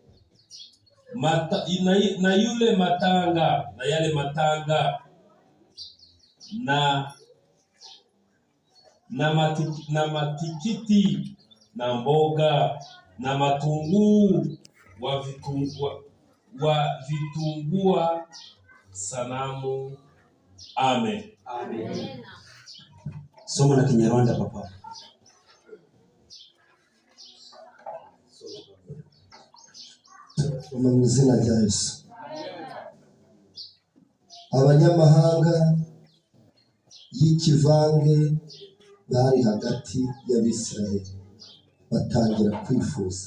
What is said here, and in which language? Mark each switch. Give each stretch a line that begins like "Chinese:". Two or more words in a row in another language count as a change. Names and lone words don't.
Swahili: matanga na yale matanga na matikiti na mboga na matunguu wa vitungua sanamu. Amen. Amen. Soma na Kinyarwanda papa.
Kinyarwanda: Mu izina rya Yesu. Abanyamahanga y'ikivange bari hagati y'Abisiraheli batangira kwifuza.